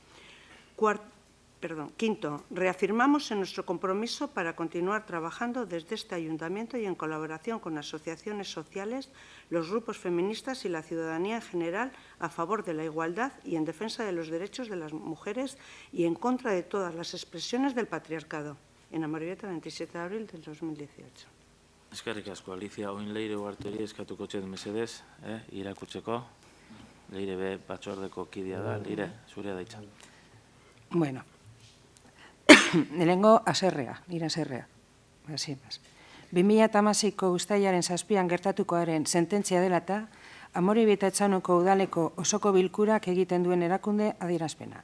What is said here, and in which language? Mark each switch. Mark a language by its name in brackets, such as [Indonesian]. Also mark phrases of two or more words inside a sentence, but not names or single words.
[Spanish] Quinto, reafirmamos en nuestro compromiso para continuar trabajando desde este ayuntamiento y en colaboración con asociaciones sociales, los grupos feministas y la ciudadanía en general a favor de la igualdad y en defensa de los derechos de las mujeres y en contra de todas las expresiones del patriarcado. En Amorebieta, 27 de abril del 2018. [Basque] Eskerrik asko, Alicia, oin Leire uarteri eskatuko txet mesedez, irakutzeko. Leire be batzordeko kidea da, Leire, zurea daitza. Bueno, lehenengo nire aserrea. 2016ko uztailaren 7an gertatukoaren sententzia dela eta Amorebieta Etxanoko udaleko osoko bilkurak egiten duen erakunde adierazpena.